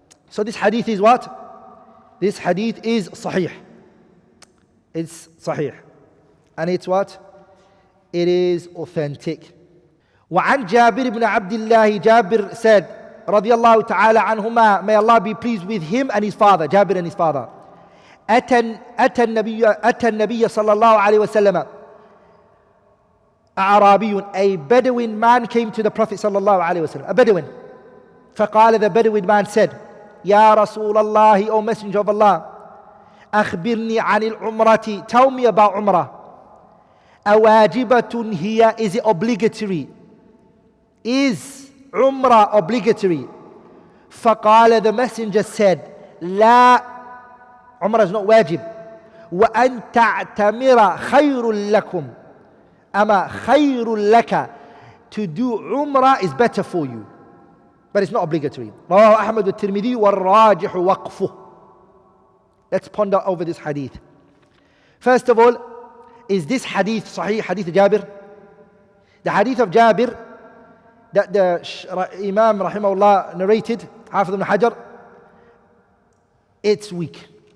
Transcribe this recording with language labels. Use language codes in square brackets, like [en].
[en] So this hadith is what? This hadith is sahih. It's sahih. And it's what? It is authentic. [ar] وعن جابر بن عبد الله, [en] Jabir said, [ar] رضي الله تعالى عنهما, [en] may Allah be pleased with him and his father, Jabir and his father. [ar] أتى النبي صلى الله عليه وسلم أعرابي, [en] a Bedouin man came to the Prophet [ar] صلى الله عليه وسلم, [en] a Bedouin. [ar] فقال, [en] the Bedouin man said, [ar] يا رسول الله, [en] O Messenger of Allah, [ar] أخبرني عن العمرة, [en] tell me about Umrah. [ar] أواجبة هي, [en] is it obligatory? Is Umrah obligatory? [ar] فقال, [en] the Messenger said, [ar] لا, [en] Umrah is not wajib. [ar] وأن تعتمر خير لكم, أما خير لك, [en] to do Umrah is better for you, but it's not obligatory. [ar] رواه أحمد والترمذي والراجح وقفه. [en] Let's ponder over this hadith. First of all, is this hadith sahih, hadith Jabir? The hadith of Jabir that the Imam rahimahullah narrated, Hafidh ibn Hajar, it's weak.